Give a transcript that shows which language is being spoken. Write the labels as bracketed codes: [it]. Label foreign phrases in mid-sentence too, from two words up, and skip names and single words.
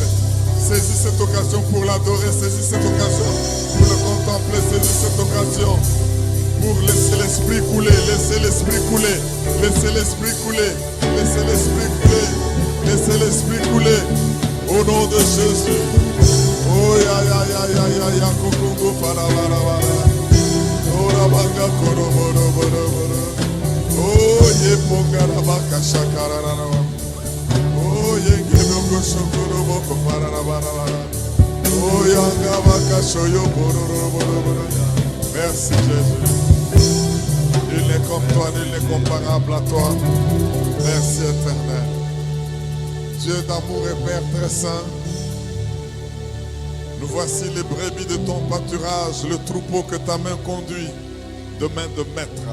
[fr] Saisis cette occasion pour l'adorer. Saisis cette occasion pour le contempler. Saisis cette occasion pour laisser l'esprit couler. Laissez l'esprit couler. Laissez l'esprit couler. Laissez l'esprit couler. Laissez l'esprit couler. Au nom de Jésus. Oh ya ya ya ya ya ya kukungu para para para. Oh rabanga koro boro boro boro. Oh ye ponga rabaka shakara rara. Merci Jésus. Nul n'est comme toi, nul n'est comparable à toi. Merci éternel. Dieu d'amour et Père très saint, nous voici les brebis de ton pâturage, le troupeau que ta main conduit de main de maître.